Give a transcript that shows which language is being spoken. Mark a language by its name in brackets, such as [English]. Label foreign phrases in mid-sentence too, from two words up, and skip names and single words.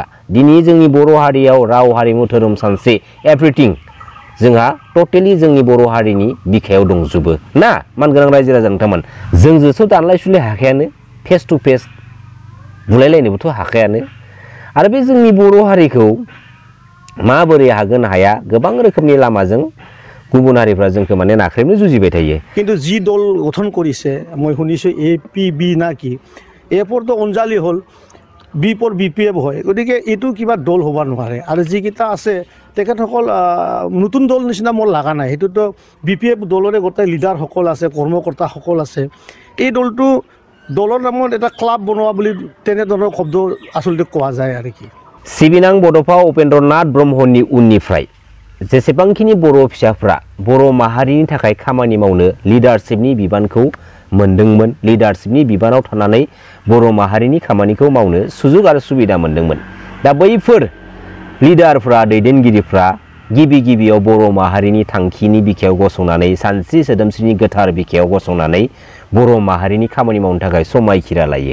[Bodo] दिनै जोंनि बर' हारियाव राव हारिमु धोरोम सानस्रि एभ्रिथिं जोंहा टटेलि जोंनि बर' हारिनि बिखायाव दंजोबो ना मानगोनां रायजो राजा नोंथांमोन। जोंजोंथ' दानलाय सुलाय हाखायानो, [English] face to face [Bodo] बुलायलायनोबोथ' हाखायानो। आरो बे जोंनि बर' हारिखौ माबोरै हागोन हाया गोबां रोखोमनि लामाजों गुबुन हारिफ्रा जोंखौ नाख्रेबनो जुजिबाय थायो। [Assamese] কিন্তু যি দল গঠন কৰিছে মই শুনিছোঁ এপিবি না কি, এফৰটো অঞ্জালি হ'ল, [English] B for BPF [Assamese] হয়। গতিকে এইটো কিবা দল হ'ব নোৱাৰে। আৰু যিকেইটা আছে তেখেতসকল নতুন দল নিচিনা মোৰ লগা নাই। সেইটোতো বিপিএফ দলৰে গোটেই লিডাৰসকল আছে, কৰ্মকৰ্তাসকল আছে। এই দলটো দলৰ নামত এটা ক্লাব বনোৱা বুলি তেনেধৰণৰ শব্দ আচলতে কোৱা যায় আৰু কি। [Bodo] सिबिनां बड'फा उपेन्द्रनाथ ब्रह्मनि उननिफ्राय जेसेबांखिनि बर' फिसाफ्रा बर' माहारिनि थाखाय खामानि मावनो लिडारशिपनि बिबानखौ मोनदोंमोन, लिडारशिपनि बिबानाव थानानै बर' माहारिनि खामानिखौ मावनो सुजुग आरो सुबिदा मोनदोंमोन। दा बैफोर लिडारफ्रा दैदेनगिरिफ्रा गिबियाव बर' माहारिनि थांखिनि बिखायाव गसंनानै सानस्रि सोदोमस्रिनि गोथार बिखायाव गसंनानै बर' माहारिनि खामानि मावनो थाखाय समायखिरा लायो।